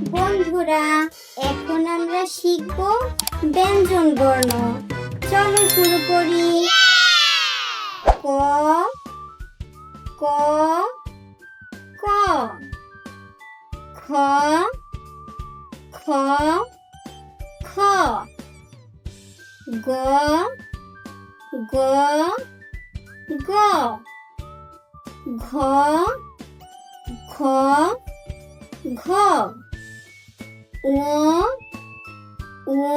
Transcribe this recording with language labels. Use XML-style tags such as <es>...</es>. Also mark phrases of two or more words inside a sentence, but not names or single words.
<bn>বন্ধুরা, এখন আমরা শিখব ব্যঞ্জন বর্ণ। চলো শুরু করি। ক ক ক খ খ খ গ গ গ ঘ খ ঘ ঙ ঙ</bn>